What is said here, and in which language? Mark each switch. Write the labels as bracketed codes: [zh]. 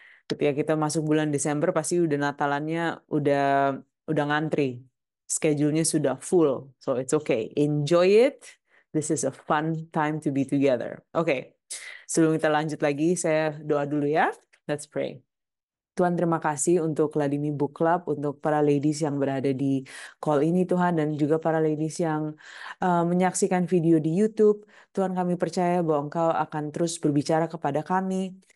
[id] Ketika kita masuk bulan Desember pasti udah Natalannya udah ngantri. Schedule-nya sudah full. [en] So it's okay. Enjoy it. This is a fun time to be together. [id] Oke. Sebelum kita lanjut lagi, saya doa dulu ya. [en] Let's pray. [id] Tuhan, terima kasih untuk Ladimi Book Club, untuk para ladies yang berada di call ini Tuhan, dan juga para ladies yang menyaksikan video di YouTube. Tuhan, kami percaya bahwa Engkau akan terus berbicara kepada kami.